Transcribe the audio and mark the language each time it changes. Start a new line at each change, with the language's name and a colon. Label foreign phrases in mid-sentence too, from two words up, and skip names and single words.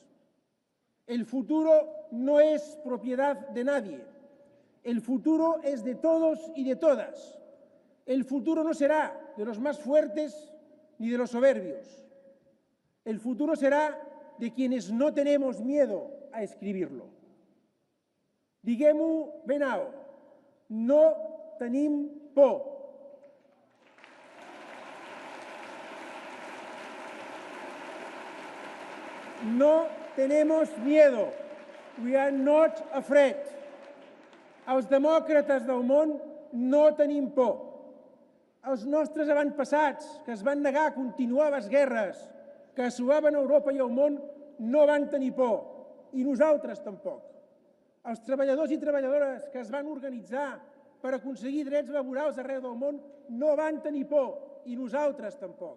Spanish: El futuro no es propiedad de nadie, el futuro es de todos y de todas. El futuro no será de los más fuertes ni de los soberbios. El futuro será de quienes no tenemos miedo a escribirlo.
Catalan: Diguem-ho ben alt, no tenim por.
Spanish: No tenemos miedo.
English: We are not afraid.
Catalan: Els demòcrates del món no tenim por. Els nostres avantpassats, que es van negar a continuar les guerres que assolaven Europa i el món, no van tenir por, i nosaltres tampoc. Els treballadors i treballadores que es van organitzar per aconseguir drets laborals arreu del món no van tenir por, i nosaltres tampoc.